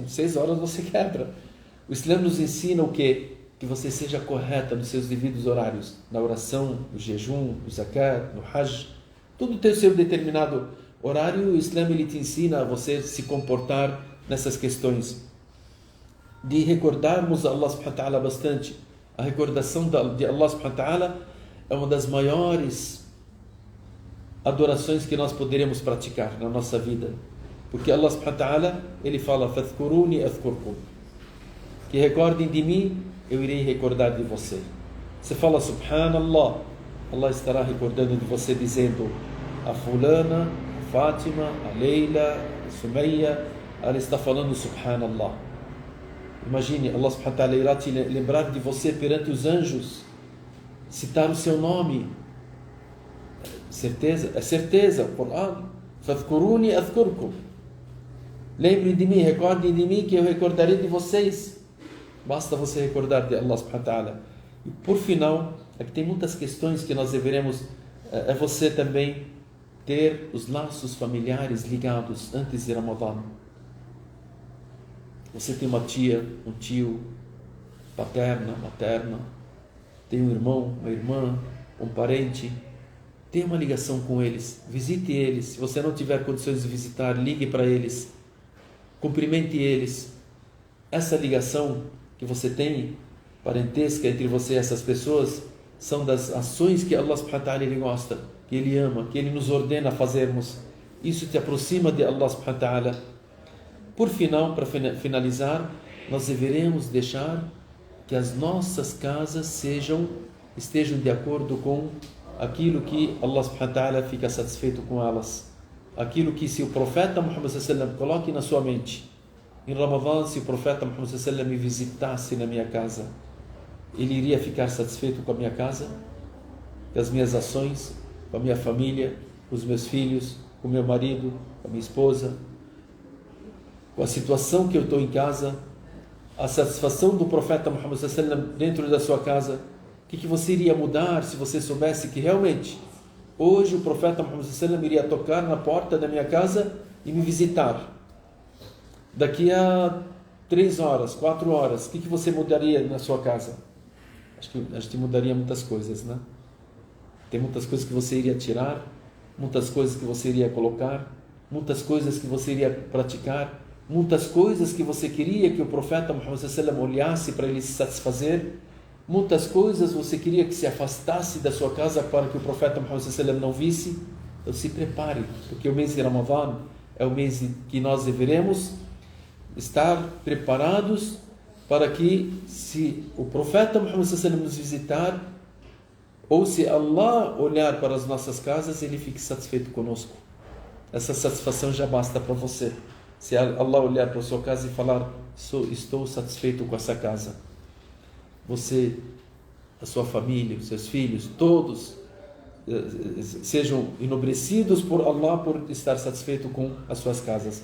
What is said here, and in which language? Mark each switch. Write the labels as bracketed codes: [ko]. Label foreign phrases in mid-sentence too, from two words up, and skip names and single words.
[pt] 6 horas você quebra. O Islã nos ensina o quê? Que você seja correta nos seus devidos horários. Na oração, no jejum, no zakat, no hajj. Tudo tem o seu determinado horário. O Islã ele te ensina a você se comportar nessas questões. De recordarmos a [ar] الله سبحانه وتعالى [pt] bastante. A recordação de [ar] الله سبحانه وتعالى [pt] é uma das maiores adorações que nós poderemos praticar na nossa vida. Porque [ar] الله سبحانه وتعالى, [pt] ele fala, [ar] فَاذْكُرُونِي أَذْكُرْكُمْ. [pt] Que recordem de mim, eu irei recordar de você. Você fala Subhanallah, Allah estará recordando de você dizendo a fulana, a Fátima, a Leila, a Sumeia, ela está falando Subhanallah. Imagine, [ar] الله سبحانه وتعالى [pt] irá te lembrar de você perante os anjos, citar o seu nome. Certeza? É certeza, o Coran. [ar] فاذكروني أذكركم. [pt] Lembrem de mim, recordem de mim que eu recordarei de vocês. Basta você recordar de [ar] الله سبحانه وتعالى. [pt] E por final, aqui tem muitas questões que nós deveremos, é você também ter os laços familiares ligados antes de Ramadã. Você tem uma tia, um tio, paterna, materna, tem um irmão, uma irmã, um parente, tenha uma ligação com eles, visite eles. Se você não tiver condições de visitar, ligue para eles, cumprimente eles. Essa ligação que você tem, parentesca entre você e essas pessoas, são das ações que [ar] الله سبحانه وتعالى [pt] ele gosta, que Ele ama, que Ele nos ordena a fazermos. Isso te aproxima de [ar] الله سبحانه وتعالى. [pt] Por final, para finalizar, nós deveremos deixar que as nossas casas estejam de acordo com aquilo que [ar] الله سبحانه وتعالى [pt] fica satisfeito com elas. Aquilo que se o profeta Muhammad [ar] صلى الله عليه وسلم [pt] coloque na sua mente. Em Ramadã, se o profeta Muhammad [ar] صلى الله عليه وسلم [pt] me visitasse na minha casa, ele iria ficar satisfeito com a minha casa, com as minhas ações, com a minha família, com os meus filhos, com o meu marido, com a minha esposa, com a situação que eu estou em casa, a satisfação do profeta Muhammad [ar] صلى الله عليه وسلم [pt] dentro da sua casa. O que você iria mudar se você soubesse que realmente hoje o profeta Muhammad [ar] صلى الله عليه وسلم [pt] iria tocar na porta da minha casa e me visitar? Daqui a 3 horas, 4 horas, o que você mudaria na sua casa? Acho que mudaria muitas coisas, né? Tem muitas coisas que você iria tirar, muitas coisas que você iria colocar, muitas coisas que você iria praticar, muitas coisas que você queria que o profeta Muhammad [ar] صلى الله عليه وسلم [pt] olhasse para ele se satisfazer, muitas coisas você queria que se afastasse da sua casa para que o profeta Muhammad [ar] صلى الله عليه وسلم [pt] não visse. Então se prepare, porque o mês de Ramadã é o mês que nós deveremos estar preparados para que, se o profeta Muhammad [ar] صلى الله عليه وسلم [pt] nos visitar, ou se Allah olhar para as nossas casas, ele fique satisfeito conosco. Essa satisfação já basta para você. Se Allah olhar para a sua casa e falar, estou satisfeito com essa casa, você, a sua família, os seus filhos, todos sejam enobrecidos por Allah por estar satisfeito com as suas casas.